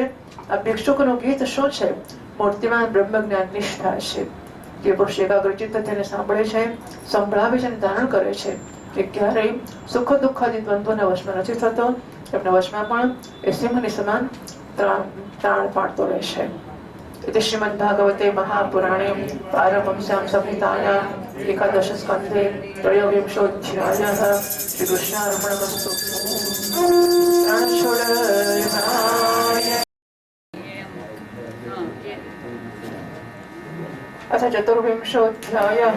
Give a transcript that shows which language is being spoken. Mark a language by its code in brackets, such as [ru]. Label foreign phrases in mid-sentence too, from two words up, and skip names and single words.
[gu] આ ભિક્ષુકનું ગીત શું છે? મૂર્તિમાન બ્રહ્મ જ્ઞાન નિષ્ઠા છે. જે પુરુષ એકાગ્રચિત્ત તેને સાંભળે છે, સંભળાવે છે અને ધારણ કરે છે, કે ક્યારેય સુખ દુઃખાદી દ્વંદ્વના વશમાં નથી થતો. એમના વશમાં પણ એ સિંહની સમાન ત્રાણ પાડતો રહેશે. [sa] इति श्रीमद्भागवते महापुराणे पारमहंस्यां संहितायाम् एकादशस्कन्धे त्रयोविंशोऽध्यायः। श्रीकृष्णार्पणमस्तु। अथ चतुर्विंशोऽध्यायः।